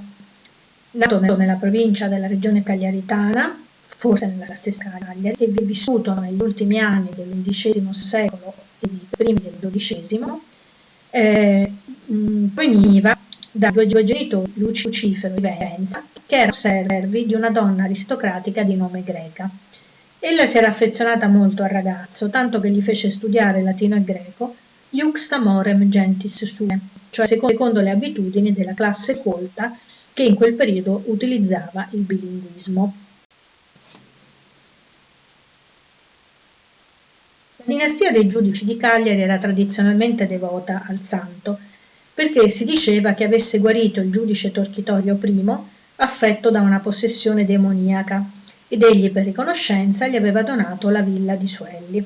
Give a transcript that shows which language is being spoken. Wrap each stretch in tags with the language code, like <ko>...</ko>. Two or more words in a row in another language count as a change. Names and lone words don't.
<it>Nato nella provincia della regione cagliaritana, forse nella stessa Cagliari, e vissuto negli ultimi anni dell'XI secolo e i primi del XII, proveniva da due genitori, Lucifero e Venza, che erano servi di una donna aristocratica di nome Greca. Ella si era affezionata molto al ragazzo, tanto che gli fece studiare latino e greco,</it> <la>iuxta morem gentis sue,</la> <it>cioè secondo le abitudini della classe colta che in quel periodo utilizzava il bilinguismo. La dinastia dei giudici di Cagliari era tradizionalmente devota al santo, perché si diceva che avesse guarito il giudice Torchitorio I affetto da una possessione demoniaca, ed egli per riconoscenza gli aveva donato la villa di Suelli.</it>